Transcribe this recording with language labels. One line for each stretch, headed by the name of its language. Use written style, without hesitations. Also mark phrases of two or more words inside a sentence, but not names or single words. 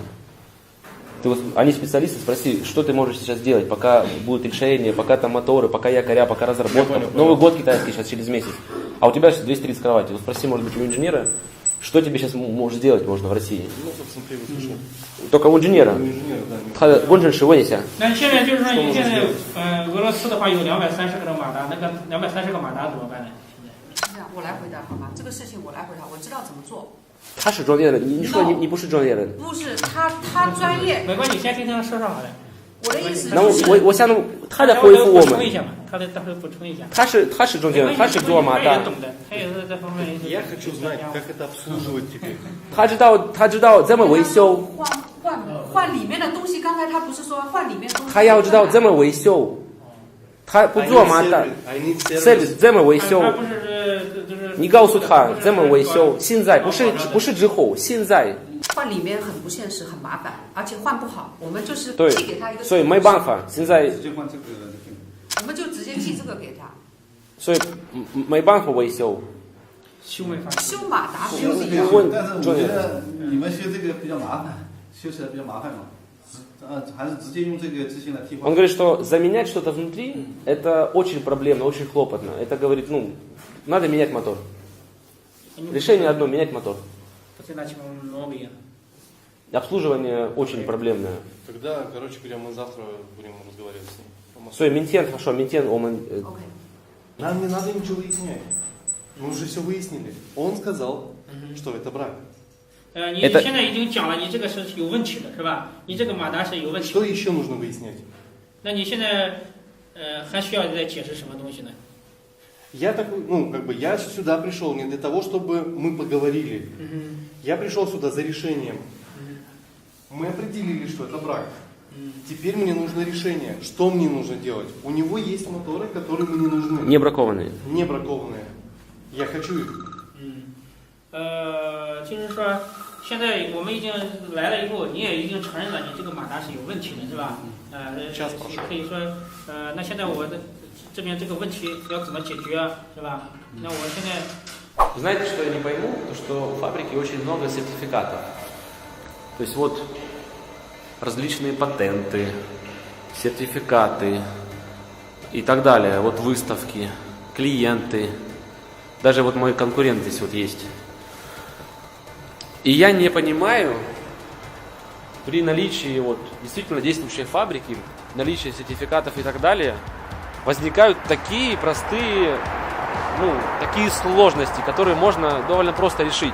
Russian: Ты вот, они специалисты, спроси, что ты можешь сейчас делать, пока будут решения, пока там моторы, пока якоря, пока разработка. Новый год китайский сейчас через месяц. А у тебя сейчас 230 кроватей. Вот спроси, может быть, у инженера, что тебе сейчас может сделать можно в России? Ну, собственно, ты услышал. Только у инженера. У инженера, да.
Chinese: 他的工程师问一下。那现在就是说，你现在俄罗斯的话有230个马达，那个230个马达怎么办呢？是这样，我来回答好吗？这个事情我来回答，我知道怎么做。他是专业的，你说你不是专业的。不是他专业，没关系，先听他说好了。我的意思那就是我想他在回复我们。补充一下嘛，他待会补充一下。他是中间人，他是做马达。他也懂的，他也是这方面。
Russian: Я хочу знать, как это обслуживать теперь.
Chinese: 他知道怎么维修。换里面的东西，刚才他不是说换里面的东西？他要知道怎么维修。他不做马达，怎么维修？你告诉他怎么维修。现在不是之后，现在。换里面很不现实，很麻烦，而且换不好。我们就是对，寄给他一个，所以没办法，现在我们就直接寄这个给他。所以没办法维修。修没法修马达修是可以修，但是我觉得你们修这个比较麻烦，修起来比较麻烦嘛。还是直接用这个机器来替换。
Russian: Он говорит, что заменять что-то внутри это очень проблемно, очень хлопотно. Это говорит, надо менять мотор. Решение одно, менять мотор. Обслуживание очень проблемное. Тогда, короче говоря, мы завтра будем разговаривать с ним.
Chinese: 所以明天хорошо,明天我们
Russian: Нам не надо ничего выяснять. Мы уже все выяснили. Он сказал, что это брак.
Chinese: 你现在已经讲了，你这个是有问题的，是吧？你这个马达是有问题。 Что еще нужно выяснять? 那你现在还需要再解释什么东西呢？
Russian: Я такой, я сюда пришел не для того, чтобы мы поговорили. Я пришел сюда за решением. Мы определили, что это брак. Теперь мне нужно решение. Что мне нужно делать? У него есть моторы, которые мне нужны. не бракованные. Не бракованные. Я хочу их.
Chinese: 就是说，现在我们已经来了以后，你也已经承认了你这个马达是有问题的，是吧？可以说，那现在我的这边这个问题要怎么解决，是吧？那我现在。
Russian: Знаете, что я не пойму? То, что у фабрики очень много сертификатов. То есть вот различные патенты, сертификаты и так далее. Вот выставки, клиенты. Даже вот мой конкурент здесь вот есть. И я не понимаю, при наличии вот действительно действующей фабрики, наличии сертификатов и так далее, возникают такие простые, такие сложности, которые можно довольно просто решить.